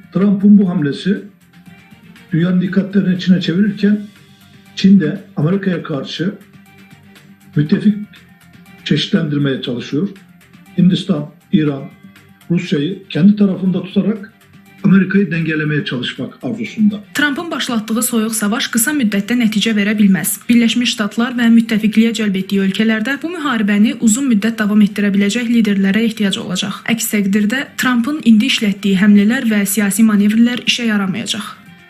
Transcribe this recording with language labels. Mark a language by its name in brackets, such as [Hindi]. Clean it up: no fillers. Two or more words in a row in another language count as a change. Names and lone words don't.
[Turkish] Trump'ın bu hamlesi dünyanın dikkatlerini Çin'e çevirirken Çin de Amerika'ya karşı müttefik çeşitlendirmeye çalışıyor. Hindistan, İran, Rusya'yı kendi tarafında tutarak Amerika'yı dengelemeye çalışmak arzusunda. [Azerbaijani] Trump'ın başlatdığı soyuq savaş qısa müddətdə nəticə verə bilməz. Birləşmiş Ştatlar və müttəfiqliyə cəlb etdiyi ölkələrdə bu müharibəni uzun müddət davam etdirə biləcək liderlərə ehtiyac olacaq. Əks təqdirdə Trump'ın indi işlətdiyi həmlələr və siyasi manevrlər işə yaramayacaq.